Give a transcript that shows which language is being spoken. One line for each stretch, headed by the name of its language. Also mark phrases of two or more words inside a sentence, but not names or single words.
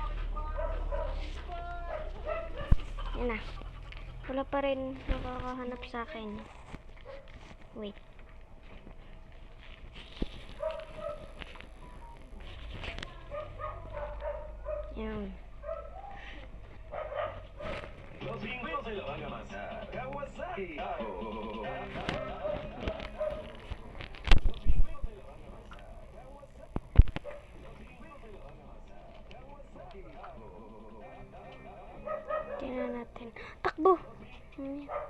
Filipino: Yan na. Wala pa rin nakakahanap sa akin. Wait. Yan.
Spanish: Los gringos se lo van a amasar.
Filipino: Kawasaki. Tingnan natin. Takbo! Ano yan?